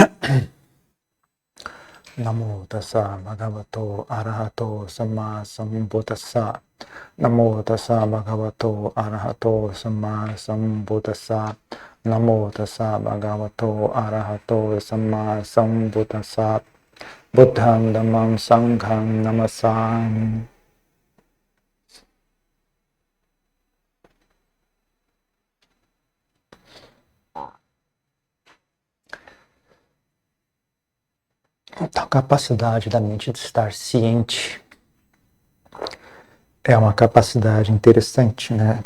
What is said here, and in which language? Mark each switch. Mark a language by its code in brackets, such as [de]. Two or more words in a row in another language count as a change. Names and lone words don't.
[pi] Namo tassa bhagavato arahato samma sambuddhassa. Namo tassa bhagavato arahato samma sambuddhassa. Namo tassa bhagavato arahato samma sambuddhassa. Buddham dhammam sangham namasami. [pt] Então, a capacidade da mente de estar ciente é uma capacidade interessante, né?